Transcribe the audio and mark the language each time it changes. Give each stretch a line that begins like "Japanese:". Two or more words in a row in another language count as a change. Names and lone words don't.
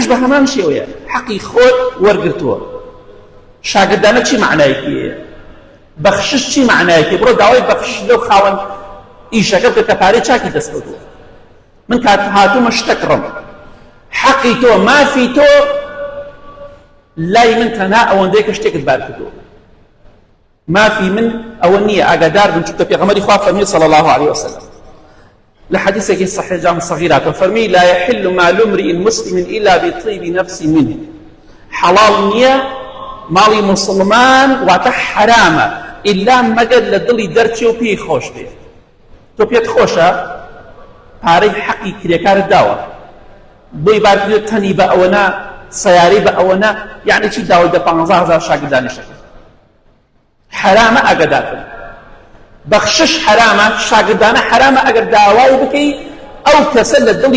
Central Kurdish: بە هەمان شێوەیە حەقی خۆت وەرگرتووە شاگردانە چی معنایەکی هەیە بەخشش چی معنایەکی بڕۆ داوای بەخشش لەو خاوەن ئیشەکە بکە کە پارەی چاکی دەستکەوتووە من کات هاتوومە شتەکڕم حەقی تۆ مافی تۆ لای من تەنها ئەوەندەیە کە شتێکت بار کردووە مافی من ئەوە نییە ئاگادار بن چونکە پێغەمبەری خوا فەرمی
Arabic: صلی الله عليه وسلم لحديثك الصحيح جامع صغيرات وفرمي لا يحل مال امرئ مسلم الا بطيب نفس منه
Central Kurdish: حلال نيه مالي مسلمان واتە حرامە
Arabic: الا
Central Kurdish: مەگەر لە دڵی دەرچێ و پێی خۆش بێ تۆ پێت خۆشە پارەی حەقی کرێکارت داوە بۆی بارکردێت تەنی بە ئەوەنە سەیارەی بە ئەوەنە یعنی چی داوای دە 15,000 شاگردانیشەکە حرامە ئاگادارکن بەخشش حرامە شاگردانە حرامە ئەگەر داوای بکەی ئەو کەسە لە دڵی